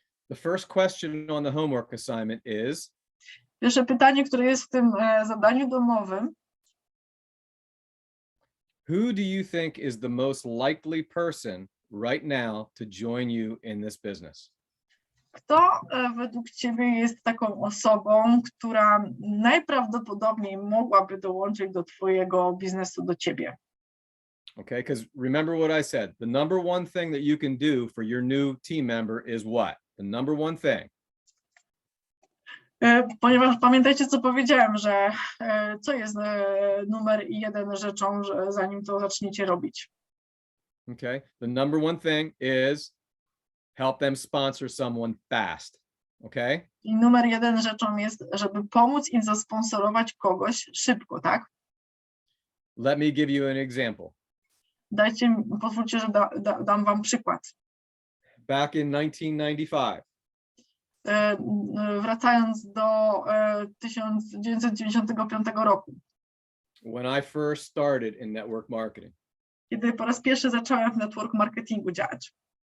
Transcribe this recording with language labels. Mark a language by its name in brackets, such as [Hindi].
[English] The first question on the homework assignment is, [Polish] pierwsze pytanie, które jest w tym zadaniu domowym. [English] Who do you think is the most likely person right now to join you in this business? [Polish] Kto według ciebie jest taką osobą, która najprawdopodobniej mogłaby dołączyć do twojego biznesu, do ciebie? [English] Okay, because remember what I said, the number one thing that you can do for your new team member is what? The number one thing. [Polish] Ponieważ pamiętajcie, co powiedziałem, że co jest numer jeden rzeczą, że zanim to zaczniecie robić. [English] Okay, the number one thing is help them sponsor someone fast. okay? [Polish] I numer 1 rzeczą jest, żeby pomóc im zasponsorować kogoś szybko, tak? [English] Let me give you an example. [Polish] Pozwólcie, że dam wam przykład. [English] Back in 1995, [Polish] Wracając do 1995 roku, [English] when I first started in network marketing. [Polish] kiedy po raz pierwszy zacząłem w network marketingu działać.